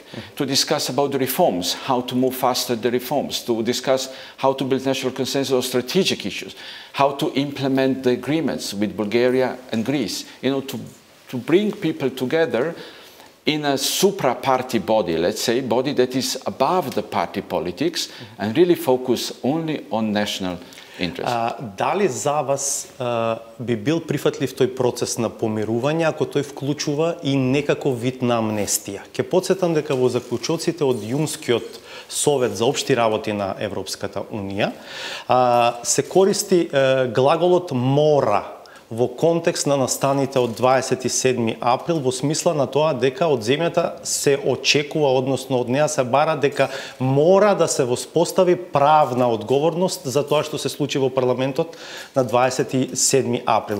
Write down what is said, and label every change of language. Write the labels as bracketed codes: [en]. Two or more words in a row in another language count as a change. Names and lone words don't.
[en] To discuss about the reforms, how to move faster the reforms, to discuss how to build national consensus on strategic issues, how to implement the agreements with Bulgaria and Greece, to bring people together in a supra-party body, let's say, body that is above the party politics and really focus only on national interest. [mk] Дали за вас би бил прифатлив тој процес на помирување ако тој вклучува и некаков вид на амнестија? Ке потсетам дека во заклучоците од Јунскиот Совет за општи работи на Европската Унија се користи глаголот мора во контекст на настаните од 27 април во смисла на тоа дека од земјата се очекува, односно од неа се бара дека мора да се воспостави правна одговорност за тоа што се случи во парламентот на 27 април.